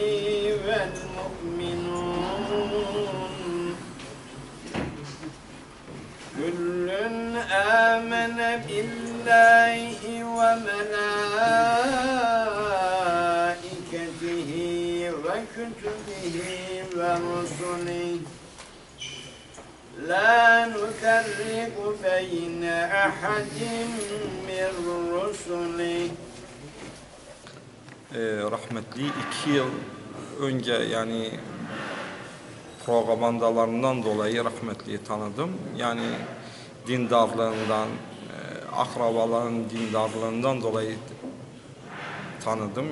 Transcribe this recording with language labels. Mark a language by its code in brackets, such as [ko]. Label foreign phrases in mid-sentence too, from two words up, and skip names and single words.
[ar] والمؤمنون كل آمن بالله وملائكته وكتبه ورسله لا نفرق بين أحد من رسله. [tr] Rahmetli 2 yıl önce yani propagandalarından dolayı rahmetliyi tanıdım. Yani dindarlığından, akrabaların dindarlığından dolayı tanıdım.